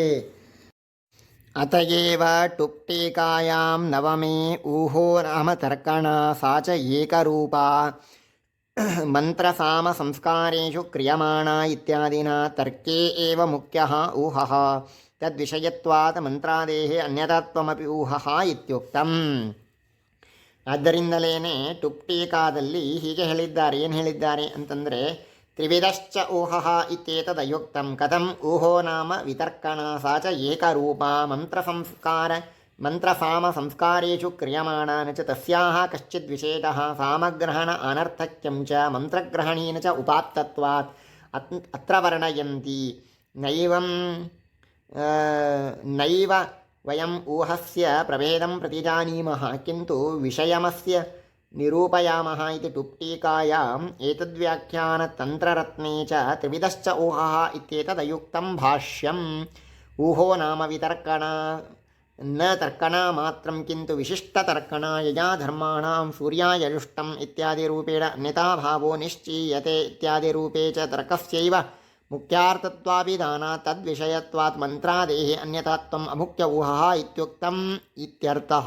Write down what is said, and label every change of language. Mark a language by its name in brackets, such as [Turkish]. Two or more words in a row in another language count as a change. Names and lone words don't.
[Sanskrit] ಅತಯೇವ ಟುಕ್ಟೀಕಾಯಾಂ ನವಮೇ ಊಹೋ ನಾಮ ತರ್ಕಣ ಸಾ ಚ ಏಕರೂಪಾ ಮಂತ್ರಸಾಮ ಸಂಸ್ಕಾರೇಷು ಕ್ರಿಯಮಾಣ ಇತ್ಯಾದಿನ ತರ್ಕೇ ಏವ ಮುಖ್ಯಃ ಊಹಃ ತದ್ವಿಷಯತ್ವಾತ್ ಮಂತ್ರಾದೇಃ ಅನ್ಯಥಾತ್ವಮಪಿ ಊಹಃ ಇತ್ಯುಕ್ತಂ. [Kannada] ಆದ್ದರಿಂದಲೇ ಟುಕ್ಟೀಕಾದಲ್ಲಿ ಹೀಗೆ ಹೇಳಿದ್ದಾರೆ. ಏನು ಹೇಳಿದ್ದಾರೆ ಅಂತಂದರೆ, [Sanskrit] ತ್ರಿವಿಧಶ್ಚ ಊಹಃ ಇತ್ಯೇತದಯುಕ್ತಂ ಕಥಂ ಊಹೋ ನಾಮ ವಿತರ್ಕಣ ಸಾ ಚ ಏಕರೂಪ ಮಂತ್ರಸಾಮ ಸಂಸ್ಕಾರೇಷು ಕ್ರಿಯಮಾಣ ಚ ತಸ್ಯಾಃ ಕಶ್ಚಿದ್ ವಿಶೇಷಃ ಸಾಮಗ್ರಹಣ ಅನರ್ಥಕ್ಯಂ ಚ ಮಂತ್ರಗ್ರಹಣೇನ ಚ ಉಪಾತ್ತತ್ವಾತ್ ಅತ್ರ ವರ್ಣಯಂತಿ. ನೈವ ವಯಂ ಊಹಸ್ಯ ಪ್ರಭೇದಂ ಪ್ರತಿಜಾನೀಮಃ ಕಿಂತು ವಿಷಯಮಸ್ಯ ನಿರೂಪಯಾಮಃ ಇತಿ ಟುಕ್ಟೀಕಾಯಾಂ ಏತದ್ವ್ಯಾಖ್ಯಾನ ತಂತ್ರರತ್ನೇ ಚ ತ್ರಿವಿಧಶ್ಚ ಊಹಃ ಇತ್ಯೇತದಯುಕ್ತಂ ಭಾಷ್ಯಂ. ಊಹೋ ನಾಮ ವಿತರ್ಕಣ ನ ತರ್ಕಣ ಮಾತ್ರಂ ಕಿಂತು ವಿಶಿಷ್ಟತರ್ಕಣ ಯಯಾ ಧರ್ಮಾಣಾಂ ಸೂರ್ಯಾಯಜುಷ್ಟಂ ಇತ್ಯಾದಿ ರೂಪೇಣ ಅನ್ಯಥಾಭಾವೋ ನಿಶ್ಚೀಯತೆ ಇತ್ಯಾದಿ ರೂಪೇ ಚ ತರ್ಕಸ್ಯೈವ ಮುಖ್ಯಾರ್ಥತ್ವಾಭಿಧಾನಾತ್ ತದ್ವಿಷಯತ್ವಾತ್ ಮಂತ್ರಾದೇಃ ಅನ್ಯಥಾತ್ವಂ ಅಮುಖ್ಯ ಊಹಃ ಇತ್ಯುಕ್ತಂ ಇತ್ಯರ್ಥಃ.